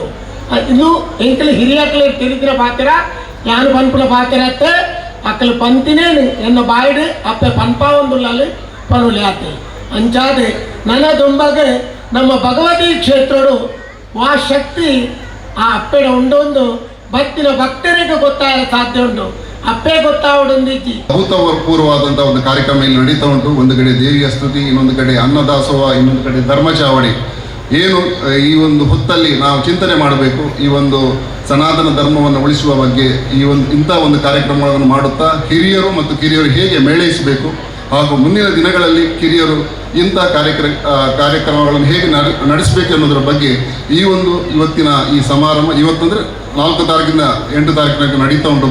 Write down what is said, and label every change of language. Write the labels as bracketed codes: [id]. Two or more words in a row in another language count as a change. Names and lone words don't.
[tcy] ಇನ್ನು ಎಂಕಲು ಹಿರಿಯಕ್ಕಲು ತಿರುಗಿನ ಪಾತ್ರ ಯಾನು ಪನ್ಪುನ ಪಾತ್ರ ಅಕ್ಕಲು ಪಂತಿನೇನು ಎನ್ನ ಬಾಯಿಡು ಅಪ್ಪೆ ಪನ್ಪ ಒಂದುಲ್ಲಲ್ಲಿ ಪನುಲೆ ಆತೆ ಅಂಚಾದೆ ನನ್ನ ದುಂಬಗೆ ನಮ್ಮ ಭಗವತಿ ಕ್ಷೇತ್ರಡು ಆ ಶಕ್ತಿ ಆ ಅಪ್ಪೆಡ ಉಂಡೊಂದು ಭಕ್ತಿನ ಭಕ್ತರಿಗೆ ಗೊತ್ತಾಗಲು ಸಾಧ್ಯ ಉಂಟು. ಅಪ್ಪೇ ಗೊತ್ತಾವಡೊಂದಿಜ್ಜಿ [kn] ಅಭೂತಪೂರ್ವವಾದಂತಹ ಒಂದು ಕಾರ್ಯಕ್ರಮ ಇಲ್ಲಿ ನಡೀತಾ ಉಂಟು. ಒಂದು ಕಡೆ ದೇವಿಯ ಸ್ತುತಿ, ಇನ್ನೊಂದು ಕಡೆ ಅನ್ನದಾಸೋಹ, ಇನ್ನೊಂದು ಕಡೆ ಧರ್ಮಚಾವಡಿ. ಏನು ಈ ಒಂದು ಹೊತ್ತಲ್ಲಿ ನಾವು ಚಿಂತನೆ ಮಾಡಬೇಕು, ಈ ಒಂದು ಸನಾತನ ಧರ್ಮವನ್ನು ಉಳಿಸುವ ಬಗ್ಗೆ ಇಂಥ ಒಂದು ಕಾರ್ಯಕ್ರಮಗಳನ್ನು ಮಾಡುತ್ತಾ ಹಿರಿಯರು ಮತ್ತು ಕಿರಿಯರು ಹೇಗೆ ಮೇಳೈಸಬೇಕು ಹಾಗೂ ಮುಂದಿನ ದಿನಗಳಲ್ಲಿ ಕಿರಿಯರು ಇಂಥ ಕಾರ್ಯಕ್ರಮಗಳನ್ನು ಹೇಗೆ ನಡೆಸಬೇಕು ಅನ್ನೋದರ ಬಗ್ಗೆ ಇವತ್ತಿನ ಈ ಸಮಾರಂಭ ಇವತ್ತಂದರೆ 4 ತಾರೀಕಿಂದ 8 ತಾರೀಕಿನ ನಡೀತಾ ಉಂಟು.